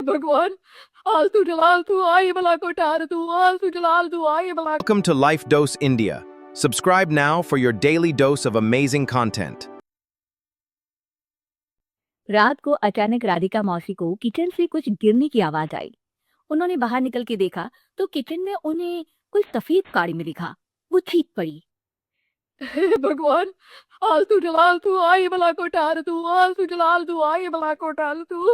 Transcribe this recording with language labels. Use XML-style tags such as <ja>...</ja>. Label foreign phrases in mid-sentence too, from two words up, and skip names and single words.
<hi>भगवान, आलतू जलालतू आई भला को टार तू, आलतू जलालतू आई भला।</hi> <en>Welcome to Life Dose India. Subscribe now for your daily dose of amazing content.</en> <hi>रात को अचानक राधिका मौसी को किचन से कुछ गिरने की आवाज आई। उन्होंने बाहर निकल के देखा तो किचन में उन्हें कुछ सफेद काड़ी में दिखा। वो चीख पड़ी। हे भगवान, आलतू जलालतू आई भला को टार तू, आलतू जलालतू आई भला को टार तू।</hi>